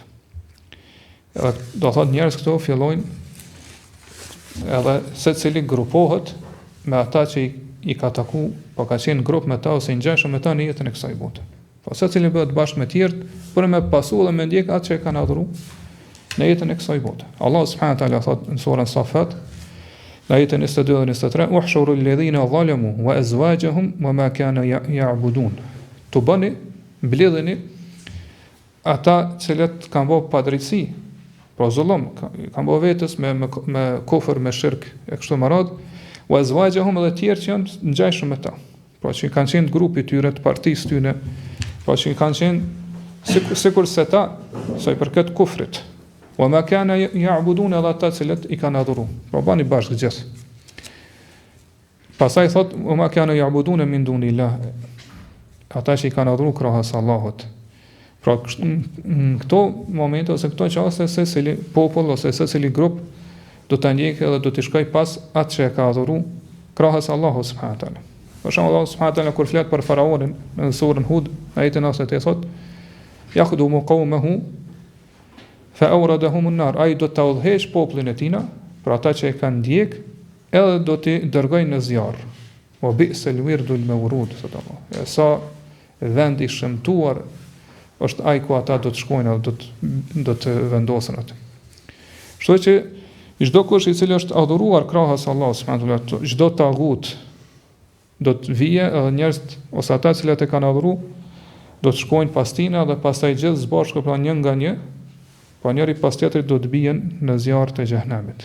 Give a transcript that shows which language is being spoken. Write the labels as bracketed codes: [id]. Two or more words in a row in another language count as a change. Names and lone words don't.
[sq] Edhe do thotë njerëz këto fillojnë edhe secili grupohet me ata që i ka taku, po ka qenë grup me ta ose i ngjashëm me ta në jetën e kësaj bote. Po secili bëhet bashkë me tjerë për me pasu dhe me ndjek atë që kanë adhuruar në jetën e kësaj bote. Allah [ar] سبحانه وتعالى [sq] thotë në surën Safat, në ajetin 22 dhe 23, [ar] احشروا الذين ظلموا وأزواجهم وما كانوا يعبدون. [sq] Tu bëni, mbledheni ata cilët kanë bërë padrejtësi, pra zullum, kanë bërë vetës me kufër, me shirk e kështu me radhë, [ar] وأزواجهم [sq] edhe tjerë që janë ngjashëm me ta. Pra që kanë qenë grupi tyre të partisë tyre, pra që kanë qenë sikur se ta, sa i përket kufrit. [ar] وما كان يعبدون [sq] edhe ata cilët i kanë adhuruar. Pra bani bashkë gjithë. Pastaj thot [ar] وما كان يعبدون من دون الله. [sq] Ata që i kanë adhuruar krahas Allahut. Pra në këto momente ose këto çaste secili popull ose secili grup do ta ndjekë dhe do të shkojë pas atë që e ka adhuruar krahas Allahut [ar] سبحانه وتعالى. [sq] Për shembull Allah [ar] سبحانه وتعالى [sq] kur flet për faraonin në surën Hud, ajetin 98 thot: [ar] "يقدم قومه فأوردهم النار", [sq] ai do të udhëheq popullin e tina, për ata që e kanë ndjek, edhe do t'i dërgojnë në zjarr. [ar] وبئس الورد المورود, [sq] thot Allah. Sa vend i shëmtuar është ai ku ata do të shkojnë dhe do të vendosen atë. Kështu që çdo kush i cili është adhuruar krahas Allahut [ar] سبحانه وتعالى, [sq] çdo tagut do të vijë edhe njerëz ose ata që e kanë adhuruar do të shkojnë pas tina dhe pastaj gjithë së bashku pra një nga një, po njëri pas tjetrit do të bien në zjarr të xhehenamit.